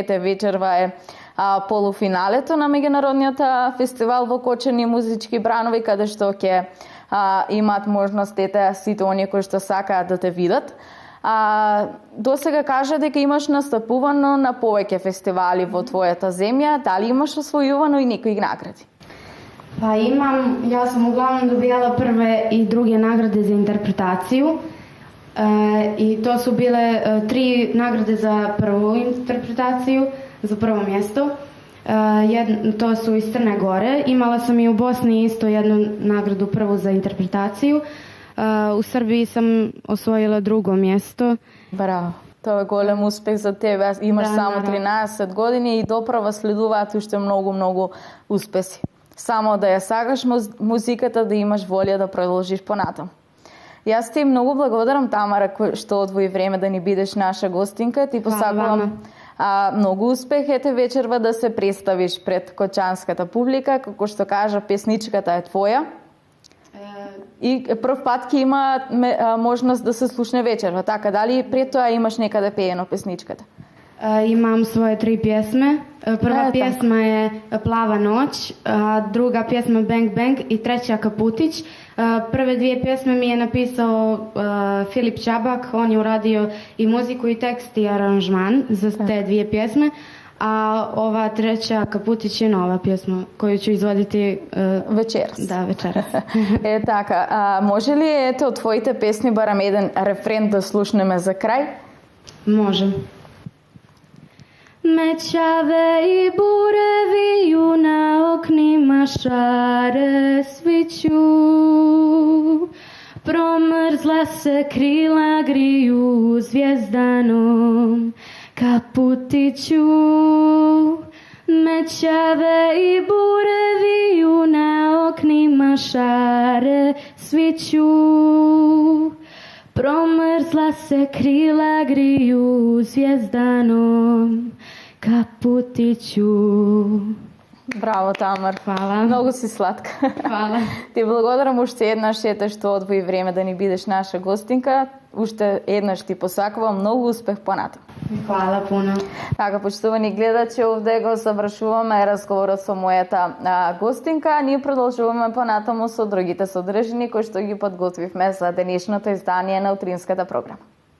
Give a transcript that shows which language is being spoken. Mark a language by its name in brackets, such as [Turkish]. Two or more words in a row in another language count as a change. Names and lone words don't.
[Macedonian] Ете вечерва е полуфиналето на меѓународниот фестивал во Кочани музички бранови, каде што ќе имаат можност сите оние кои што сакаат да те видат. До сега кажа дека имаш настапувано на повеќе фестивали во твојата земја, дали имаш освојувано и некои награди? [Serbian] Pa imam, ja sam uglavnom dobijala prve i druge nagrade za interpretaciju i to su bile 3 nagrade za prvu interpretaciju, za prvo mjesto. To su iz Crne Gore. Imala sam i u Bosni isto jednu nagradu prvu za interpretaciju. U Srbiji sam osvojila drugo mjesto. [Macedonian] Браво. Тоа е голем успех за тебе. Имаш само 13 години и доправа следуваат уште многу успеси. Само да ја сакаш музиката, да имаш волја да продолжиш понатам. Јас ти многу благодарам, Тамара, што одвои време да ни бидеш наша гостинка. Ти посакувам многу успех вечерва да се представиш пред кочанската публика. Како што кажа, песничката е твоја. И прв пат ќе има можност да се слушне вечерва. Така, дали пред тоа имаш некаде пеено песничката? [Serbian] Imam svoje 3 pjesme. Prva pjesma je Plava noć, druga pjesma Bang Bang i treća Kaputić. Prve 2 pjesme mi je napisao Filip Čabak, on je uradio i muziku i tekst i aranžman za te 2 pjesme. A ova treća Kaputić je nova pjesma koju ću izvoditi вечерас. Da, večeras. [Macedonian] Така, може ли од твоите песни барам еден рефрен да слушнеме за крај? [Serbian] Može. Mećave i bure viju na oknima šare sviću, promrzla se krila griju zvjezdanom kaputiću. Mećave i bure viju na oknima šare sviću, promrzla se krila griju zvjezdanom kaputiću. [Macedonian] Браво, Тамар. [Serbian] Hvala. [Macedonian] Многу си сладка. [Serbian] Hvala. [Macedonian] Ти благодарам уште еднаш што одвои време да ни бидеш наша гостинка. Уште еднаш ти посакувам многу успех понатам. [Serbian] Hvala puno. [Macedonian] Така, почитувани гледачи, овде го завршуваме разговорот со мојата гостинка. Ние продолжуваме понатаму со другите содржини кои што ги подготвивме за денешното издание на утринската програма.